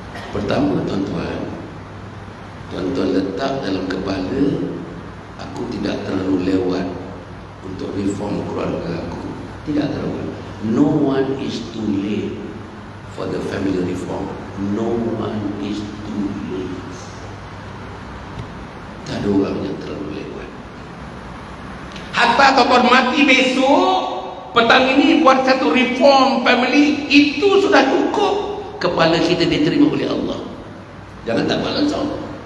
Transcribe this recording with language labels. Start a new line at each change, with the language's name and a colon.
Malay: Pertama tuan-tuan, letak dalam kepala, aku tidak terlalu lewat untuk reform keluarga aku. Tidak terlalu.
English: No one is too late for the family reform. No one is too late.
Malay: Tak ada orang yang terlalu lewat. Hatta tuan-tuan mati besok, petang ini buat satu reform family, itu sudah cukup. Kepala kita diterima oleh Allah. Jangan tak malas Allah.